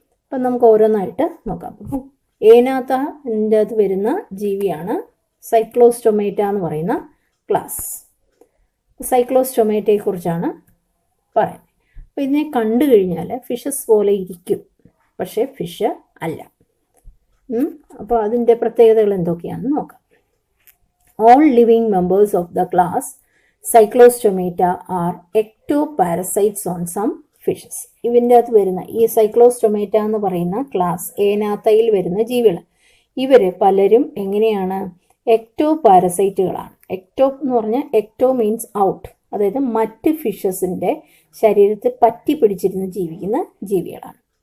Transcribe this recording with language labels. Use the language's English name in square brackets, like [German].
[Malayalam] അപ്പം നമുക്ക് ഓരോന്നായിട്ട് നോക്കാം. അപ്പം ഏനാത്തൻ്റെ അകത്ത് വരുന്ന ജീവിയാണ് സൈക്ലോസ്റ്റൊമേറ്റ എന്ന് പറയുന്ന ക്ലാസ്. സൈക്ലോസ്റ്റൊമേറ്റയെക്കുറിച്ചാണ് പറയുന്നത്. അപ്പോൾ ഇതിനെ കണ്ടു കഴിഞ്ഞാൽ ഫിഷസ് പോലെ ഇരിക്കും, പക്ഷേ ഫിഷ് അല്ല. അപ്പോൾ അതിൻ്റെ പ്രത്യേകതകൾ എന്തൊക്കെയാണെന്ന് നോക്കാം. [English] All living members of the class Cyclostomata are ectoparasites on some fishes. [Malayalam] ഇതിൻ്റെ അകത്ത് വരുന്ന ഈ സൈക്ലോസ്റ്റൊമേറ്റ എന്ന് പറയുന്ന ക്ലാസ് ഏനാത്തയിൽ വരുന്ന ജീവികൾ, ഇവർ പലരും എങ്ങനെയാണ് എക്ടോപാരസൈറ്റുകളാണ്. എക്ടോ എന്ന് പറഞ്ഞാൽ എക്ടോ മീൻസ് ഔട്ട്, അതായത് മറ്റ് ഫിഷസിൻ്റെ ശരീരത്തിൽ പറ്റി പിടിച്ചിരുന്ന് ജീവിക്കുന്ന ജീവികളാണ്.